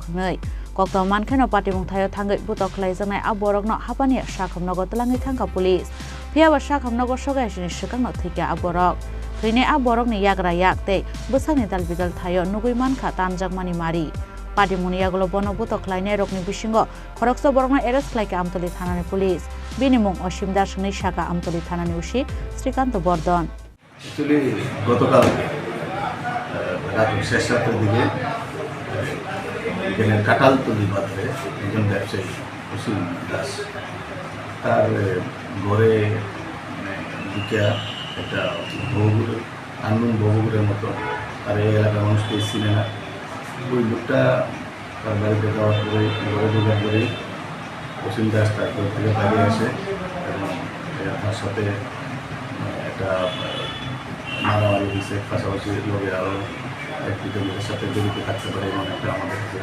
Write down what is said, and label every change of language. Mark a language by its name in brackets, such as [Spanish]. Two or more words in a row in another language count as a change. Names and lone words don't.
[Kok Borok] hwnwi Koktuma mankheno patimung thayo thangai butok khlaijaknai a borokno hapani sakhamnogo tlangai thangka police phiaba sakhamnogo sogaisini sikangno thika a borok thwine a borokni yagra yakte bwsakni dalbidal thayo nugui mankha tanjakmani mari Patimuni yaglo bono butok khlainai rokni bisingo Khoroksa Borokno arrest khlaika Amtali thanani police binimung Osim Das hwnwi saka Amtali thanani usi Srikant Bordon [Bangla] Actually গতকাল রাত 6:30টার দিকে এখানে কাটালতলি বাজারে একজন ব্যবসায়ী অসীম দাস তার ঘরে ঢুকিয়া একটা আননোন বহুগুরের মতো আর এই এলাকার মানুষকে চিনে না ওই লোকটা তার বাড়িতে যাওয়ার পরে ঘরে ঢোকার পরেই অসীম দাস তার ঘর থেকে বাইরে আসে এবং তার সাথে একটা মারামারি হয়েছে পাশাপাশি লোকের আরও একটি লোকের সাথে জড়িত থাকতে পারে এমন একটা আমাদের